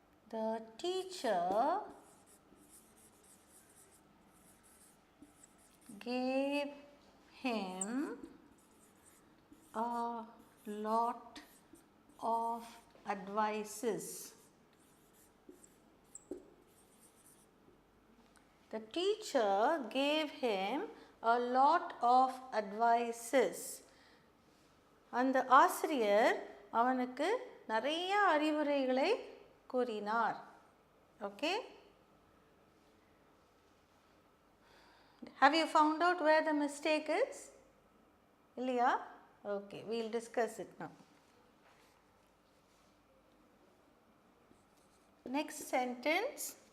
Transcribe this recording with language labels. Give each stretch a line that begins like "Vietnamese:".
English: The teacher gave him a lot of advices. The teacher gave him a lot of advices.
Tamil: அந்த ஆசிரியர் அவனுக்கு நிறைய அறிவுரைகளை கூறினார்.
English: Okay, have you found out where the mistake is?
Tamil: இல்லையா?
English: Okay, we'll discuss it now. Next sentence.